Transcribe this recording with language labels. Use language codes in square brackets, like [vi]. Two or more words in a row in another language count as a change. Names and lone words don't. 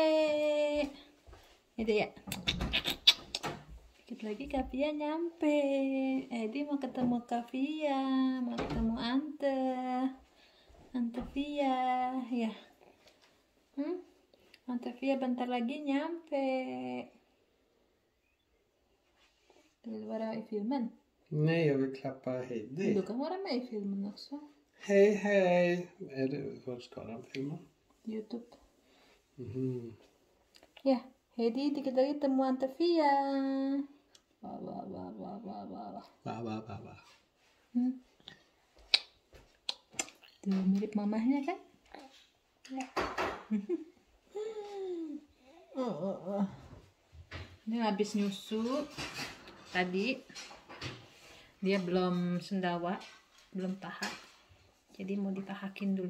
[id] Gitu ya. Dikit lagi Kavia nyampe. Edi mau ketemu Kavia, mau ketemu Ante Via ya. Ante Via bentar lagi nyampe. [sv] Vill du vara med i filmen? Nej, jag vill klappa Heidi. Du kan vara med i filmen också. Hej, hej. Var ska den filmen? YouTube. Ja. [id] Ya, Heidi dikit lagi temu Ante Via. Wah. Va. Tuh, mirip mamahnya kan? Ya. Ini habis nyusu tadi, dia belum sendawa, belum tahak, jadi mau ditahakin dulu.